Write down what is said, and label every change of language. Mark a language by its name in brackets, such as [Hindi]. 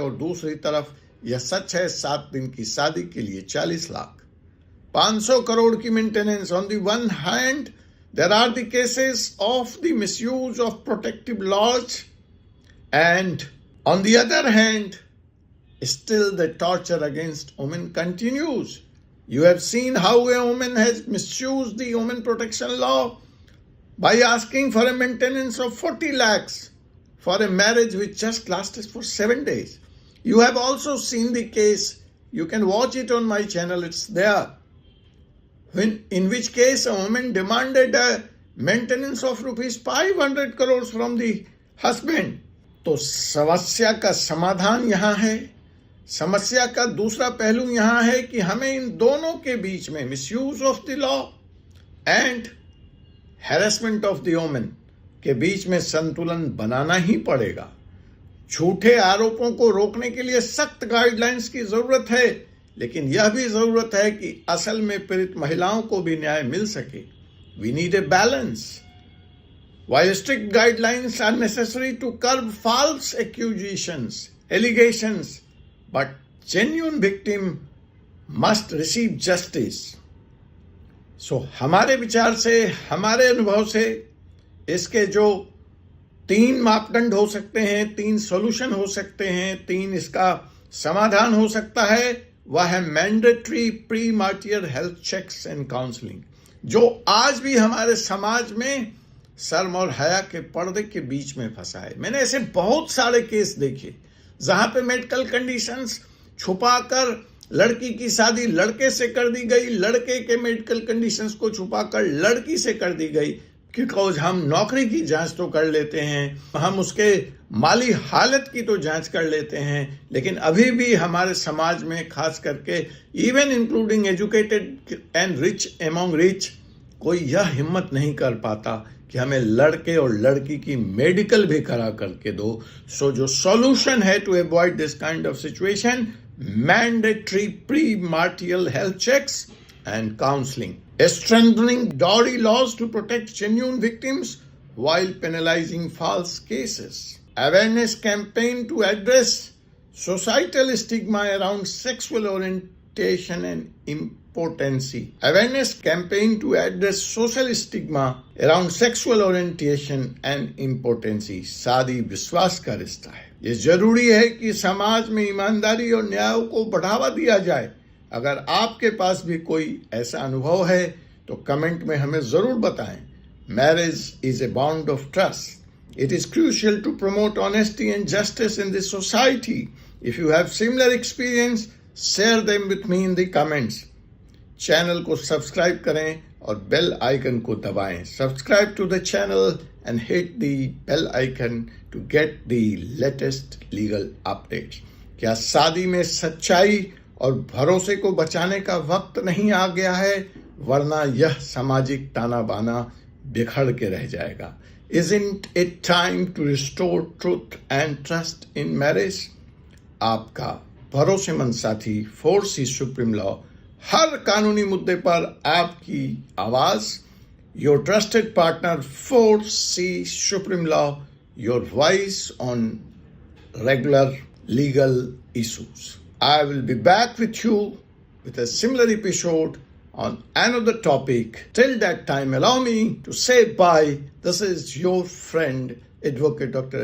[Hindi] और दूसरी तरफ यह सच है 7 दिन की शादी के लिए 40 लाख, 500 करोड़ की maintenance. [English] On the one hand there are the cases of the misuse of protective laws, and on the other hand still the torture against women continues. You have seen how a woman has misused the women protection law by asking for a maintenance of 40 lakhs for a marriage which just lasted for 7 days. You have also seen the case, you can watch it on my channel, it's there, in which case a woman demanded a maintenance of rupees 500 crores from the husband. [Hindi] तो समस्या का समाधान यहाँ है। समस्या का दूसरा पहलू यहाँ है कि हमें इन दोनों के बीच में, [English] misuse of the law and harassment of the women [Hindi] के बीच में संतुलन बनाना ही पड़ेगा। झूठे आरोपों को रोकने के लिए सख्त गाइडलाइंस की जरूरत है, लेकिन यह भी जरूरत है कि असल में पीड़ित महिलाओं को भी न्याय मिल सके। [English] We need a balance. While strict guidelines are necessary to curb false accusations, allegations, but genuine victim must receive justice. [Hindi] So, हमारे विचार से, हमारे अनुभव से इसके जो 3 मापदंड हो सकते हैं, 3 सॉल्यूशन हो सकते हैं, 3 इसका समाधान हो सकता है, वह है [English] mandatory pre marital health checks and counselling, [Hindi] जो आज भी हमारे समाज में शर्म और हया के पर्दे के बीच में फंसा है। मैंने ऐसे बहुत सारे केस देखे जहां पे मेडिकल कंडीशंस छुपाकर लड़की की शादी लड़के से कर दी गई, लड़के के मेडिकल कंडीशंस को छुपाकर लड़की से कर दी गई, बिकॉज हम नौकरी की जांच तो कर लेते हैं, हम उसके माली हालत की तो जांच कर लेते हैं, लेकिन अभी भी हमारे समाज में खास करके [English] even including educated and rich among rich, [Hindi] कोई यह हिम्मत नहीं कर पाता कि हमें लड़के और लड़की की मेडिकल भी करा करके दो। सो जो सॉल्यूशन है [English] To avoid this kind of situation, mandatory pre martial health checks and counselling, strengthening dowry laws to protect genuine victims while penalizing false cases, awareness campaign to address societal stigma around sexual orientation and impotency, awareness campaign to address social stigma around sexual orientation and impotency। [Hindi] शादी विश्वास का रिश्ता है। ये जरूरी है कि समाज में ईमानदारी और न्याय को बढ़ावा दिया जाए। अगर आपके पास भी कोई ऐसा अनुभव है तो कमेंट में हमें जरूर बताएं। [English] Marriage is a bond of trust. It is crucial to promote honesty and justice in this society. If you have similar experience, share them with me in the comments. [Hindi] Channel को subscribe करें और bell icon को दबाएं। [English] Subscribe to the channel and hit the bell icon to get the latest legal updates. [Hindi] क्या शादी में सच्चाई और भरोसे को बचाने का वक्त नहीं आ गया है, वरना यह सामाजिक ताना बाना बिखर के रह जाएगा। [English] Isn't it time to restore truth and trust in marriage? [Hindi] आपका भरोसेमंद साथी 4C सुप्रीम लॉ, हर कानूनी मुद्दे पर आपकी आवाज। [English] Your trusted partner 4C supreme law, your voice on regular legal issues. I will be back with you with a similar episode on another topic. Till that time, allow me to say bye. This is your friend, Advocate Dr.